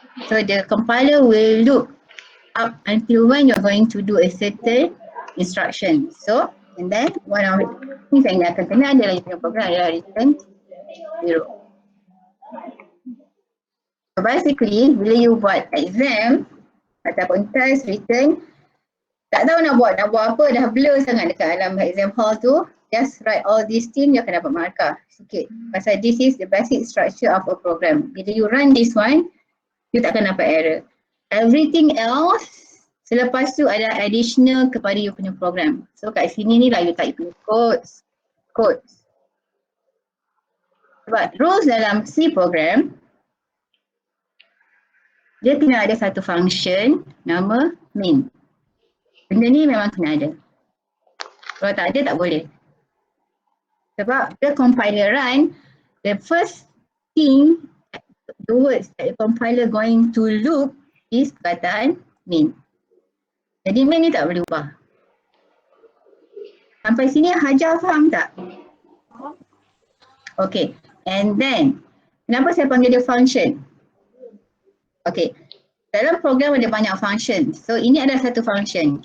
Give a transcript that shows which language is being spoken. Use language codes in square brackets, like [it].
[en] So the compiler will look up until when you're going to do a certain instruction. So, and then one of the things [ms] yang dia akan kena adalah [en] you punya program adalah return 0. [ms] So basically, bila you buat exam ataupun test return, tak tahu nak buat apa, dah blur sangat dekat dalam exam hall tu, [en] just write all these things, [ms] you akan dapat markah sikit. [en] Pasal this is the basic structure of a program. [ms] Bila you run this one, you takkan dapat error. [en] Everything else, [ms] selepas tu ada additional kepada you punya program. So kat sini ni lah you type punya codes. Sebab rules dalam C program, dia kena ada satu function nama main. Benda ni memang kena ada. Kalau tak ada tak boleh. [en] Sebab the compiler run, the first thing, the words that the compiler going to look is perkataan main. [ms] Jadi main ni tak boleh ubah. Sampai sini Hajar faham tak? Okay, [en] and then [ms] kenapa saya panggil dia function? Okay, dalam program ada banyak function. So ini adalah satu function.